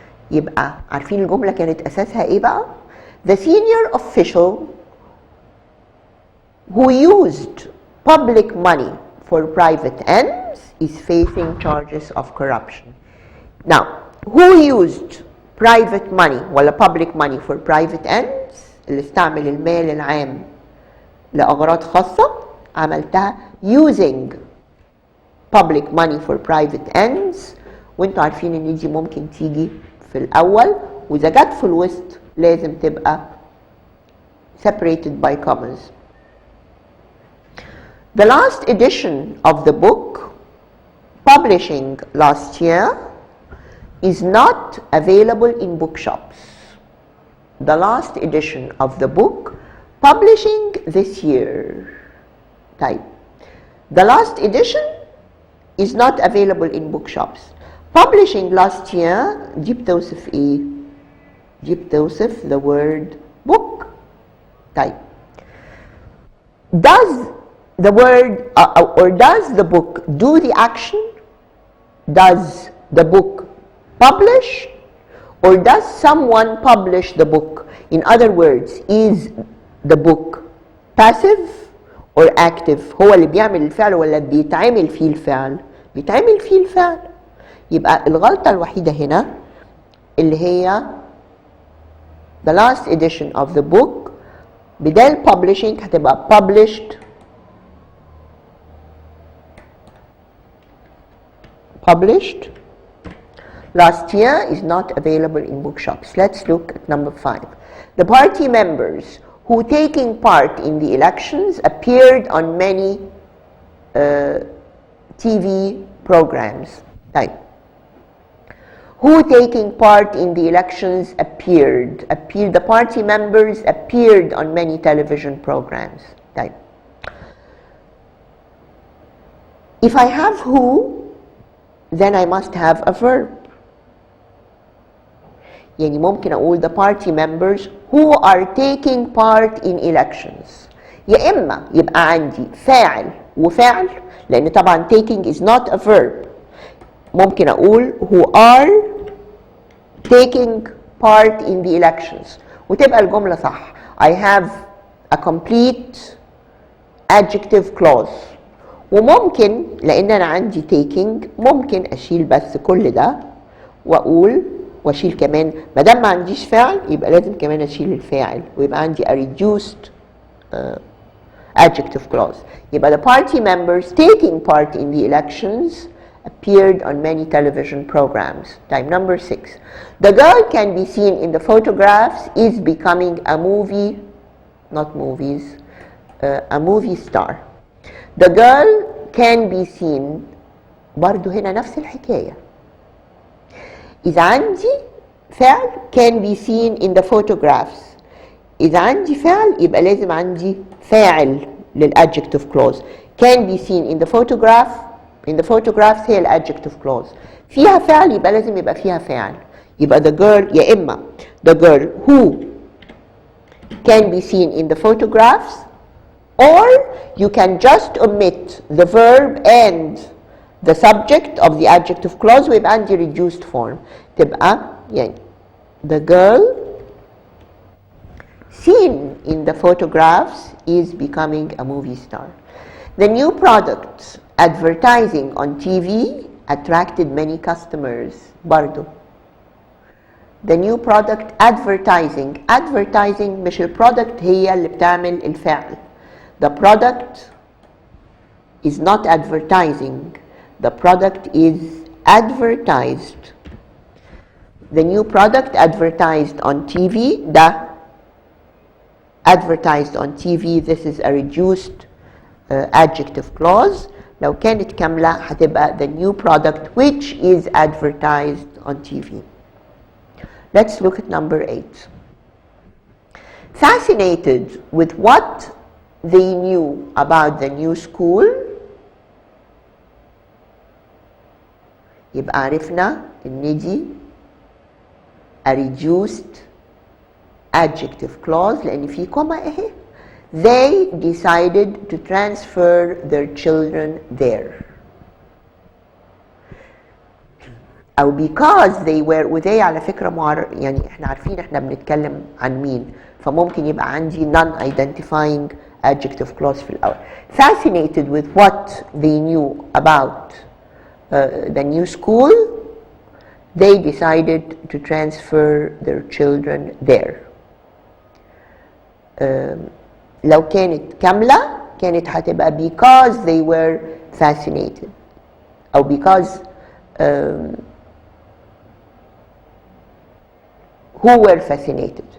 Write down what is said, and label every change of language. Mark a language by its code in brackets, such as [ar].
[ar] يبقى عارفين الجملة كانت أساسها إيه بقى؟ [en] The senior official who used public money for private ends is facing charges of corruption. Now, who used private money [ar] ولا [en] public money for private ends؟ [ar] اللي استعمل المال العام لأغراض خاصة، عملتها [en] using public money for private ends، [ar] وانتوا عارفين ان دي ممكن تيجي في الأول، وإذا جت في الوسط لازم تبقى [en] separated by commas. The last edition of the book, publishing last year, is not available in bookshops. The last edition of the book, publishing this year. [ar] طيب. [en] The last edition is not available in bookshops. Publishing last year [ar] دي بتوصف ايه؟ دي بتوصف [en] the word book. [ar] طيب. [en] Does the word or does the book do the action? Does the book publish? Or does someone publish the book? In other words, is the book passive or active؟ [ar] هو اللي بيعمل الفعل ولا بيتعمل فيه الفعل؟ بيتعمل فيه الفعل. يبقى الغلطة الوحيدة هنا اللي هي [en] the last edition of the book بدال publishing هتبقى published last year is not available in bookshops. Let's look at number 5. The party members who taking part in the elections appeared on many TV programs. [ar] طيب. [en] Who taking part in the elections appeared. The party members appeared on many television programs. [ar] طيب. [en] If I have who, then I must have a verb. [ar] يعني ممكن أقول [en] the party members who are taking part in elections. [ar] يا إما يبقى عندي فاعل وفعل، لأن طبعا [en] taking is not a verb. [ar] ممكن أقول [en] who are taking part in the elections [ar] وتبقى الجملة صح. [en] I have a complete adjective clause. [ar] وممكن لأن أنا عندي taking ممكن أشيل بس كل ده وأقول واشيل كمان، ما دام ما عنديش فعل يبقى لازم كمان اشيل الفاعل ويبقى عندي [en] a reduced adjective clause. يبقى the party members taking part in the elections appeared on many television programs. Time number 6. The girl can be seen in the photographs is becoming a movie, not movies, a movie star. The girl can be seen [ar] برضو هنا نفس الحكاية. إذا عندي فعل [en] can be seen in the photographs. [ar] إذا عندي فعل يبقى لازم عندي فاعل للadjective clause. [en] Can be seen in the photograph. In the photographs هي الadjective clause. [ar] فيها فعل يبقى لازم يبقى فيها فاعل. [en] يبقى the girl يا إما the girl who can be seen in the photographs, or you can just omit the verb and the subject of the adjective clause [ar] ويبقى عندي [en] reduced form. [ar] تبقى يعني [en] the girl seen in the photographs is becoming a movie star. The new product advertising on TV attracted many customers. [ar] برضو [en] the new product advertising [ar] مش البرودكت هي اللي بتعمل الفعل. [en] The product is not advertising. The product is advertised. The new product advertised on TV. The advertised on TV, this is a reduced adjective clause. [ar] لو كانت كاملة هتبقى [en] the new product which is advertised on TV. Let's look at number 8. fascinated with what they knew about the new school. [ar] يبقى عرفنا ان دي [en] a reduced adjective clause [ar] لان في كوما اهي. [en] They decided to transfer their children there. [ar] أو [en] because they were، [ar] وده على فكرة يعني احنا عارفين احنا بنتكلم عن مين، فممكن يبقى عندي [en] non-identifying adjective clause [ar] في الأول. [en] Fascinated with what they knew about the new school, they decided to transfer their children there. [ar] لو كانت كاملة كانت هتبقى [en] because they were fascinated أو because who were fascinated.